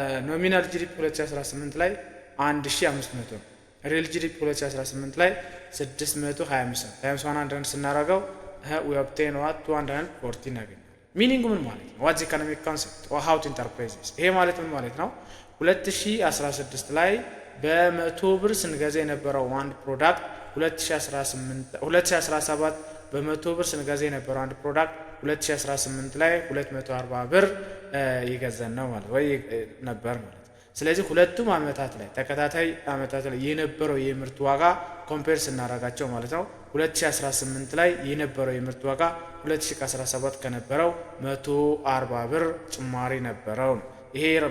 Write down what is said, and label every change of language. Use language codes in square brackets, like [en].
[am] ኖሚናል ጂዲፒ 2018 ላይ 1500 ነው። ሪል ጂዲፒ 2018 ላይ 625 ነው። ታይምስ 100 ስናደርገው [en] we obtain what [am] 240 እናገኛለን። ሚኒንጉ ምን ማለት ነው? [en] what the economic concept or how to interpret this? [am] ይሄ ማለት ምን ማለት ነው? 2016 ላይ በ100 ብር ስንገዛ የነበረው አንድ ፕሮዳክት 2017 በ100 ብር ስንገዛ የነበረው አንድ ፕሮዳክት 2018 ላይ 240 ብር ይገዛን ነው ማለት ወይ ነበር ማለት። ስለዚህ ሁለቱም አመታት ላይ ተከታታይ አመታት ላይ የነበረው የምርት ዋጋ ኮምፔር ስናደርጋቸው ማለት ነው 2018 ላይ የነበረው የምርት ዋጋ 2017 ከነበረው 140 ብር ጭማሪ ነበረው። ይሄ